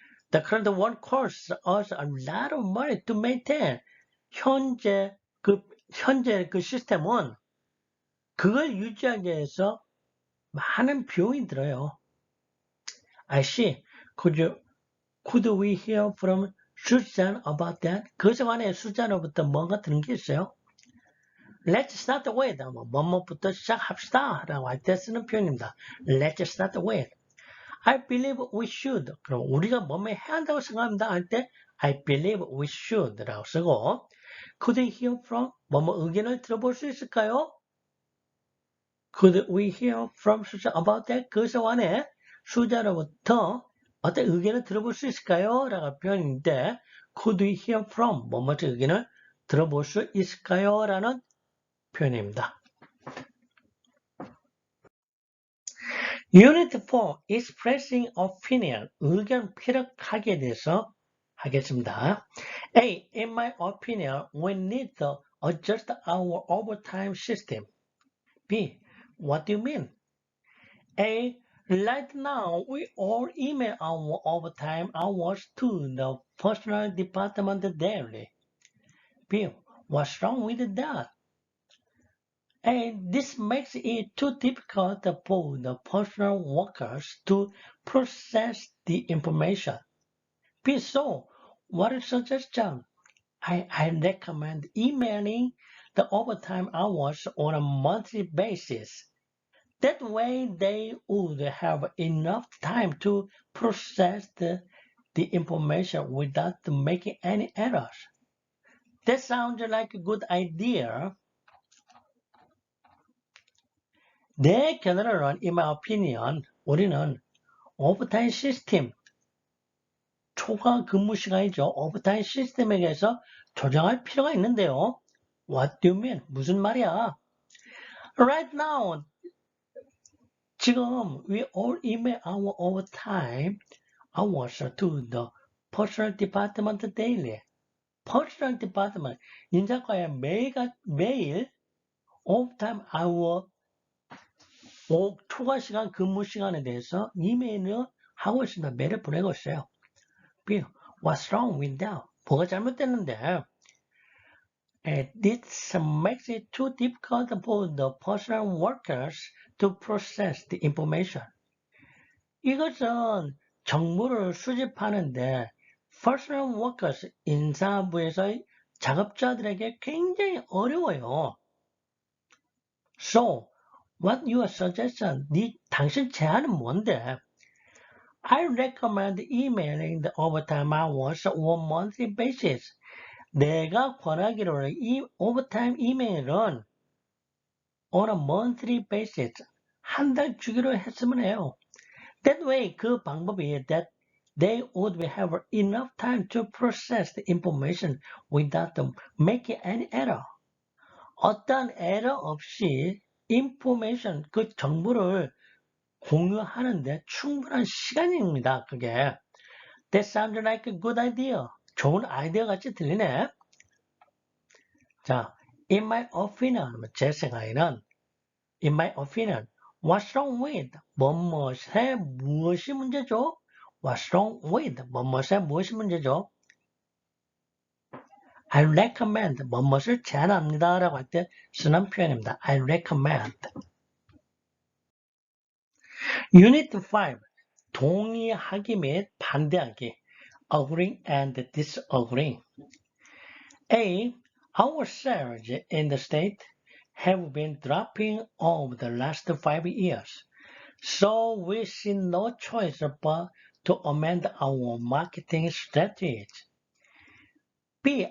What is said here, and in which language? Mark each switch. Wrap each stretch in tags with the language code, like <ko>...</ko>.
<en>The current one costs us a lot of money to maintain.</en> <ko>현재 그 시스템은 그걸 유지하기 위해서 많은 비용이 들어요.</ko> <en>I see. Could we hear from Susan about that.</en> <ko>그것에 관해 수잔으로부터 뭔가 들은 게 있어요.</ko> <en>Let's start with.</en> <ko>뭐뭐부터 시작합시다. 라고 할 때 쓰는 표현입니다.</ko> <en>Let's start with. I believe we should.</en> <ko>그럼 우리가 뭐뭐 해야 한다고 생각합니다. 할 때</ko> <en>I believe we should</en> <ko>라고 쓰고</ko> <en>Could we hear from?</en> <ko>뭐뭐 의견을 들어볼 수 있을까요?</ko> <en>Could we hear from Susan about that?</en> <ko>그것에 관해 수잔으로부터 어떤 의견을 들어볼 수 있을까요? 라고 표현인데</ko> <en>Could we hear from?</en> <ko>뭐뭐 의견을 들어볼 수 있을까요? 라는 표현입니다. Unit 4, Expressing Opinion, 의견 피력하기에 대해서 하겠습니다.</ko> <en>A. In my opinion, we need to adjust our overtime system. B. What do you mean? A. Right now, we all email our overtime hours to the personal department daily. B. What's wrong with that? A. This makes it too difficult for the personal workers to process the information. B. So, what is the suggestion? I recommend emailing the overtime hours on a monthly basis. That way they would have enough time to process the information without making any errors. That sounds like a good idea.</en> <ko>내 견해로는,</ko> <en>in my opinion,</en> <ko>우리는 오버타임 시스템, 초과 근무 시간이죠. 오버타임 시스템에 대해서 조정할 필요가 있는데요.</ko> <en>What do you mean?</en> <ko>무슨 말이야?</ko> <en>Right now,</en> <ko>지금</ko> <en>we all email our overtime hours to the personal department daily. personal department,</en> <ko>인사과에 매일</ko> <en>overtime hour,</en> <ko>초과 시간 근무 시간에 대해서 이메일을 하고 있습니다. 메일을 보내고 있어요.</ko> <en>B. What's wrong with that?</en> <ko>뭐가 잘못됐는데?</ko> <en>This makes it too difficult for the personal workers to process the information.</en> <ko>이것은 정보를 수집하는데</ko> <en>personal workers,</en> <ko>인사부에서 작업자들에게 굉장히 어려워요.</ko> <en>So, what your suggestion?</en> <ko>당신 제안은 뭔데?</ko> <en>I recommend emailing the overtime hours on monthly basis.</en> <ko>내가 권하기로는 이 overtime 이메일은</ko> <en>on a monthly basis,</en> <ko>한 달 주기로 했으면 해요.</ko> <en>That way,</en> <ko>그 방법이</ko> <en>that they would have enough time to process the information without making any error.</en> <ko>어떤 에러 없이 information, 그 정보를 공유하는데 충분한 시간입니다. 그게.</ko> <en>That sounds like a good idea.</en> <ko>좋은 아이디어 같이 들리네.</ko> <en>자, in my opinion,</en> <ko>제 생각에는</ko> <en>in my opinion, what's wrong with?</en> <ko>뭐뭐에 무엇이 문제죠?</ko> <en>What's wrong with?</en> <ko>뭐뭐에 무엇이 문제죠?</ko> <en>I recommend</en> <ko>뭐뭐을 제안합니다 라고 할 때 쓰는 표현입니다.</ko> <en>I recommend.</en> <ko>Unit 5, 동의하기 및 반대하기.</ko> <en>Agreeing and disagreeing. A. Our salaries in the state have been dropping over the last 5 years, so we see no choice but to amend our marketing strategies. B.</en>